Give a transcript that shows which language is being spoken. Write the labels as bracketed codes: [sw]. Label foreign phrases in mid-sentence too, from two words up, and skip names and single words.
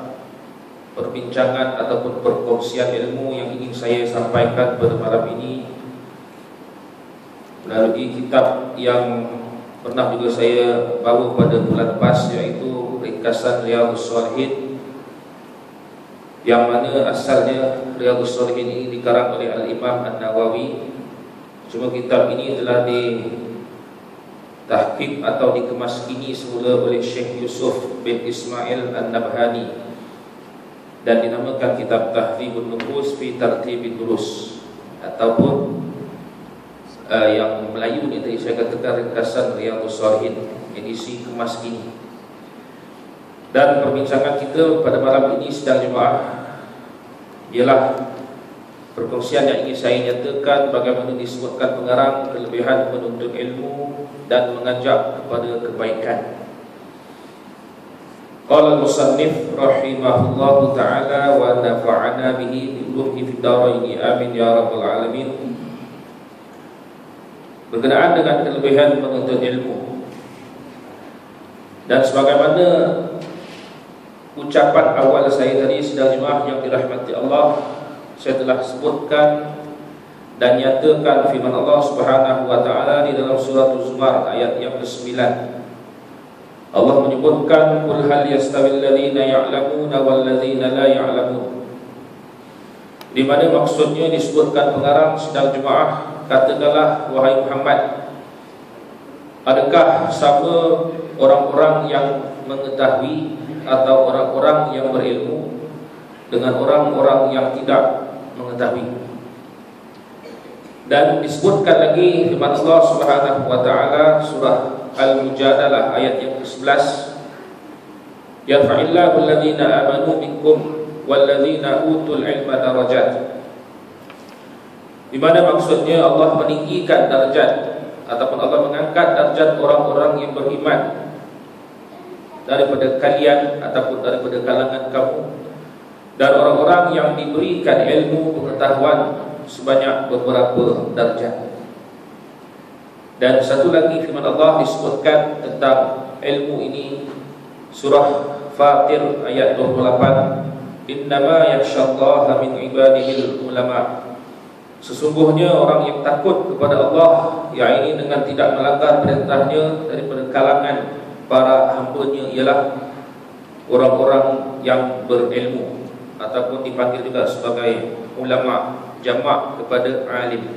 [ms] Perbincangan ataupun perkongsian ilmu yang ingin saya sampaikan pada malam ini melalui kitab yang pernah juga saya bawa pada bulan lepas, iaitu ringkasan Riyadhus Shalihin, yang mana asalnya Riyadhus Shalihin ini dikarang oleh Al-Imam An-Nawawi. Cuma kitab ini telah ditahqiq atau dikemas kini semula oleh Syekh Yusuf bin Ismail An-Nabhani dan dinamakan kitab Tahdhibun Nufus fi Tartibid Durus, ataupun yang Melayu ni tadi saya katakan ringkasan Riyadhus Shalihin edisi kemas kini. Dan perbincangan kita pada malam ini sedang jemaah ialah perkongsian yang ingin saya nyatakan bagaimana disebutkan pengarang kelebihan menuntut ilmu dan mengajak kepada kebaikan. [ar] قال المصنف رحمه الله تعالى ونفعنا به بعلومه في الدارين آمين يا رب العالمين. [ms] Berkenaan dengan kelebihan menuntut ilmu, dan sebagaimana ucapan awal saya tadi sedang jemaah yang dirahmati Allah, saya telah sebutkan dan nyatakan firman Allah [ar] سبحانه وتعالى [ms] di dalam surah Az-Zumar ayat yang ke-9. Allah menyebutkan [ar] قل هل يستوي الذين يعلمون والذين لا يعلمون, [ms] di mana maksudnya disebutkan pengarang sedang jemaah, katakanlah wahai Muhammad, adakah sama orang-orang yang mengetahui atau orang-orang yang berilmu dengan orang-orang yang tidak mengetahui. Dan disebutkan lagi firman Allah [ar] سبحانه وتعالى [ms] surah Al-Mujadalah ayat yang [ar] ke-11, يرفع الله الذين آمنوا منكم والذين أوتوا العلم درجات, [ms] di mana maksudnya Allah meninggikan darjat ataupun Allah mengangkat darjat orang-orang yang beriman daripada kalian ataupun daripada kalangan kamu, dan orang-orang yang diberikan ilmu pengetahuan sebanyak beberapa darjat. Dan satu lagi firman Allah disebutkan tentang ilmu ini, surah Fatir ayat 28, [ar] إنما يخشى الله من عباده العلماء. [ms] Sesungguhnya orang yang takut kepada Allah, yang ini dengan tidak melanggar perintahnya, daripada kalangan para hamba-Nya ialah orang-orang yang berilmu, ataupun dipanggil juga sebagai ulama, jamak kepada alim.